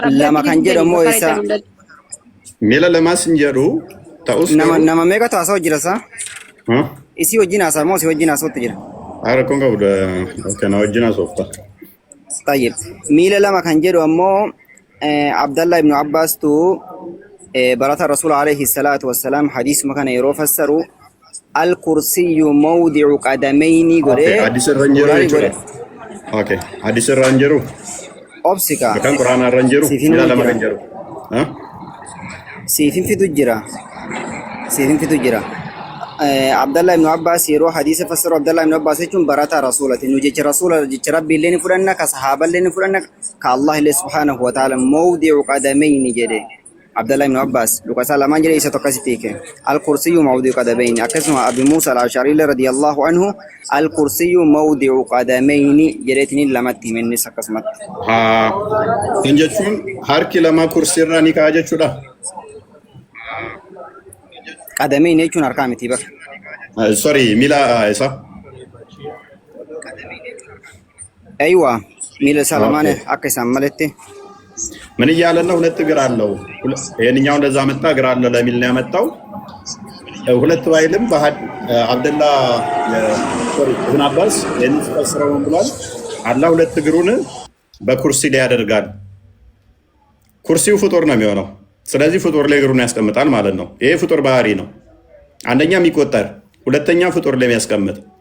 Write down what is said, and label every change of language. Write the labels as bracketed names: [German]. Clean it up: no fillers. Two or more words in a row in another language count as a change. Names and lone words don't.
[Oromo] Lama kan jedhamu isa. Miila lamaas hin jedhu nama meeqatu haasa'u jira isaa? Isii wajjin haasa'a moo si wajjin haasa'utti jira? Haara kun qabu kana wajjin haasofta. Tayyib. Miila lama kan jedhu ammoo Abdallah ibn Abbas tu barata Rasul [Arabic] عليه الصلاة والسلام [Oromo] hadiisuma kana yeroo fassaru [Arabic] الكرسي موضع القدمين [Oromo] godhe. Hadiis irra hin jiru jechuudha. Okay. Hadiis irra hin jiru. Obsika. Kan Quraana irra hin jiru. Miila lama kan jiru. Siifin fitu jira. Siifin fitu jira. Abdallah ibn Abbas yeroo hadiisa fassaru Abdallah ibn Abbas jechuun barata Rasuulati. Nu jecha Rasuula jecha Rabbi illee ni fudhanna, ka sahaaba illee ni fudhanna, ka Allah illee [Arabic] سبحانه وتعالى موضع القدمين [Oromo] jedhe. Abdallah ibn Abbas lukasaa lamaan jedhe isa tokkositti hiike. [Arabic] الكرسي موضع القدمين. [Oromo] Akkasuma Abi Muusa al-Ash'ari [Arabic] رضي الله عنه الكرسي موضع القدمين [Oromo] jedheetini lamatti himennis akkasumatti. Kan jechuun harki lama kursii irra ni ka'a jechuudha. Qadamayni jechuun harkaa miti bakka. Sorry, miila isa. Aywa, miila isaa lamaan akka isaan maletti. [Amharic] ምን እያለ ነው? ሁለት እግር አለው። ይሄንኛው እንደዛ መጣ እግር አለው ለሚል ነው ያመጣው። ሁለት ባይልም አብደላ ኢብኑ አባስ የሚፈስረው ብሏል። አላህ ሁለት እግሩን በኩርሲ ላይ ያደርጋል። ኩርሲው ፍጡር ነው የሚሆነው። ስለዚህ ፍጡር ላይ እግሩን ያስቀምጣል ማለት ነው። ይሄ ፍጡር ባህሪ ነው። አንደኛ የሚቆጠር፣ ሁለተኛ ፍጡር ላይ የሚያስቀምጥ